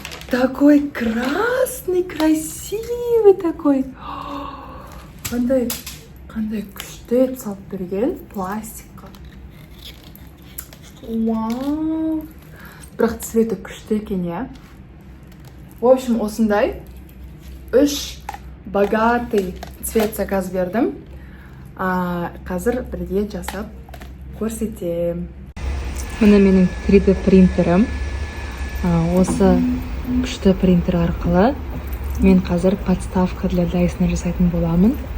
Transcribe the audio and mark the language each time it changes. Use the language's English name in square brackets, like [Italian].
[Russian] Такой красный, красивый такой. [Kazakh] Қандай күшті етіп салып берген пластикқа. Вау. Бірақ цветі күшті екен, иә? [Russian] В общем, [Kazakh] осындай 3 богатый цвет заказ бердім. Қазір бірге жасап көрсетем. Міне менің 3D принтерім. Осы күшті принтер арқылы мен қазір [Russian] подставка для Dyson [Kazakh] жасайтын боламын.